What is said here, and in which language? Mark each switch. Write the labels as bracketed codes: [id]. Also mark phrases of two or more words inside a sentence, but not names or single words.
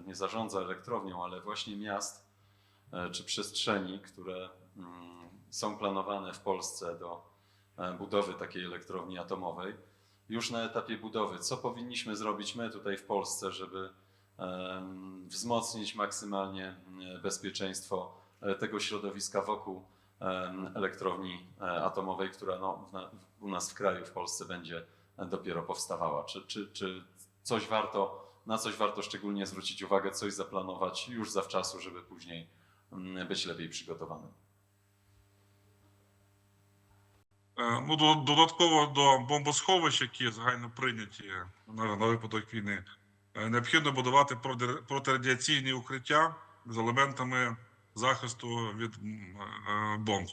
[pl] nie zarządza elektrownią, ale właśnie miast czy przestrzeni, które są planowane w Polsce do budowy takiej elektrowni atomowej, już na etapie budowy, co powinniśmy zrobić my tutaj w Polsce, żeby wzmocnić maksymalnie bezpieczeństwo tego środowiska wokół elektrowni atomowej, która u nas w kraju, w Polsce będzie dopiero powstawała. Czy na coś warto szczególnie zwrócić uwagę, coś zaplanować już zawczasu, żeby później być lepiej przygotowanym? [uk] Додатково до бомбосховищ, які загально прийняті на випадок війни, необхідно будувати протирадіаційні укриття з елементами захисту від бомб.